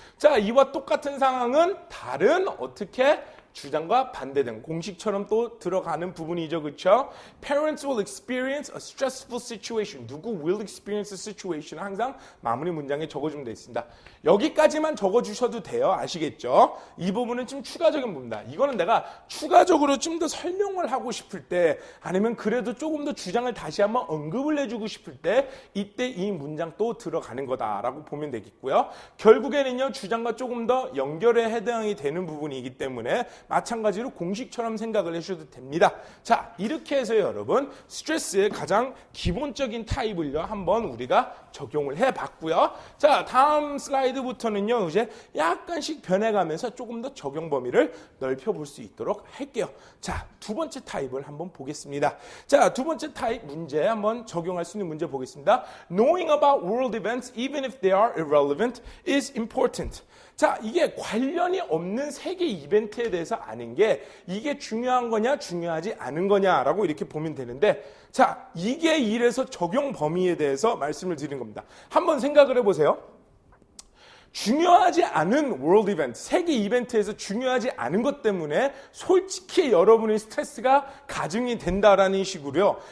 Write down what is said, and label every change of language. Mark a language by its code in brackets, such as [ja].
[ko] 자, 이와 똑같은 상황은 다른 어떻게 주장과 반대된 공식처럼 또 들어가는 부분이죠. 그렇죠? [en] Parents will experience a stressful situation. [ko] 누구 [en] will experience a situation? [ko] 항상 마무리 문장에 적어주면 되어 있습니다. 여기까지만 적어주셔도 돼요. 아시겠죠? 이 부분은 좀 추가적인 부분이다. 이거는 내가 추가적으로 좀 더 설명을 하고 싶을 때 아니면 그래도 조금 더 주장을 다시 한번 언급을 해주고 싶을 때 이때 이 문장 또 들어가는 거다라고 보면 되겠고요. 결국에는요. 주장과 조금 더 연결에 해당이 되는 부분이기 때문에 마찬가지로 공식처럼 생각을 해주셔도 됩니다. 자, 이렇게 해서 여러분 스트레스의 가장 기본적인 타입을요 한번 우리가 적용을 해봤고요. 자, 다음 슬라이드부터는요 이제 약간씩 변해가면서 조금 더 적용 범위를 넓혀볼 수 있도록 할게요. 자, 두 번째 타입을 한번 보겠습니다. 자, 두 번째 타입 문제 한번 적용할 수 있는 문제 보겠습니다. [en] Knowing about world events even if they are irrelevant is important. [ko] 자, 이게 관련이 없는 세계 이벤트에 대해서 아는 게 이게 중요한 거냐 중요하지 않은 거냐라고 이렇게 보면 되는데 자, 이게 이래서 적용 범위에 대해서 말씀을 드린 겁니다. 한번 생각을 해보세요. 중요하지 않은 월드 이벤트, 세계 이벤트에서 중요하지 않은 것 때문에 솔직히 여러분의 스트레스가 가중이 된다라는 식으로요.